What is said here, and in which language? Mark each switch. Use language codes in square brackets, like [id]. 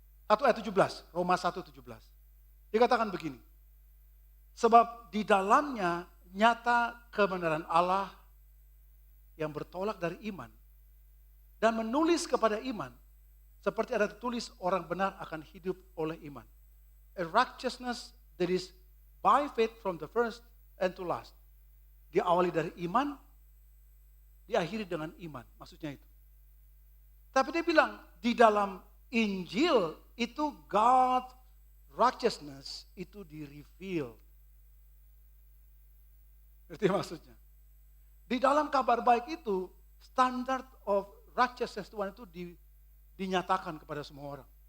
[id] 1 ayat 17, Roma 1:17. Dikatakan begini. Sebab di dalamnya nyata kebenaran Allah yang bertolak dari iman dan menulis kepada iman seperti ada tertulis orang benar akan hidup oleh iman. [en] A righteousness that is by faith from the first and to last. [id] Diawali dari iman, diakhiri dengan iman, maksudnya itu. Tapi dia bilang di dalam Injil itu God righteousness itu di-reveal. Ngerti maksudnya? Di dalam kabar baik itu standard of righteousness Tuhan itu dinyatakan kepada semua orang.